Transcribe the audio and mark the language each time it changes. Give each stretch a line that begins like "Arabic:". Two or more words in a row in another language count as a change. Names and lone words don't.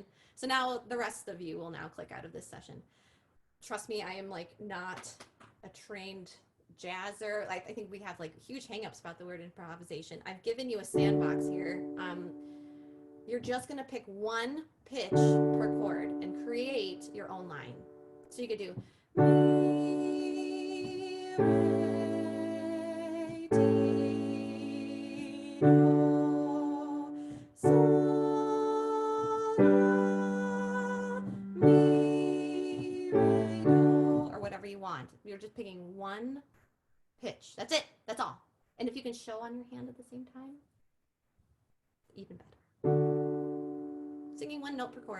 English: So now the rest of you will now click out of this session. Trust me, I am like not a trained jazzer. Like, I think we have like huge hangups about the word improvisation. I've given you a sandbox here. You're just gonna pick one pitch per chord and create your own line. So you could do mi, re, ti, do, sol, la, mi, re, do, or whatever you want. You're just picking one pitch. That's it. That's all. And if you can show on your hand at the same time, even better. Singing one note per chord.